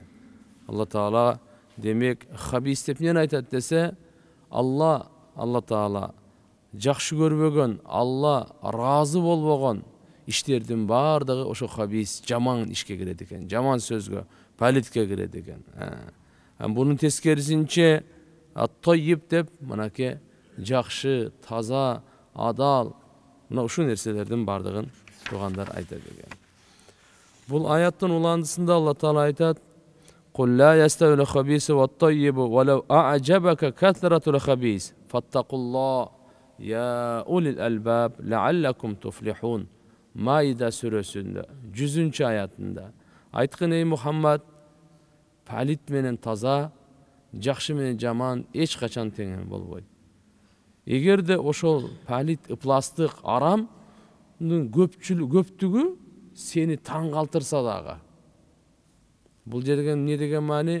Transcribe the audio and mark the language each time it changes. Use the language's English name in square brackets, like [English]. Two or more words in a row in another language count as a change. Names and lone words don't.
[Kyrgyz] Алла Таала демек хабис деп эмне айтат десе, Алла Таала жакшы көрбөгөн, Алла разы болбогон иштердин бардыгы ошо хабис, жаман ишке кирет экен, жаман сөзгө, палитке кирет экен. Бунун тескерисинче ат-таййиб деп мынаке жакшы, таза, адал, мына ушул нерселердин бардыгын туугандар айтат экен. Бул аяттын уландысында Алла Таала айтат: [Arabic] "قل لا يستوي الخبيث والطيب ولو أعجبك كثرة الخبيث فاتقوا الله يا أولي الألباب لعلكم تفلحون." [Kyrgyz] Маида сүрөсүндө 100-чү аятында айткын ey Muhammed, палит менен таза, жакшы менен жаман эч качан тең болбойт. Эгерде ошол палит, ыпластык, арамдын көптүгү сени таң калтырса дагы, бул жерге эмне деген маани?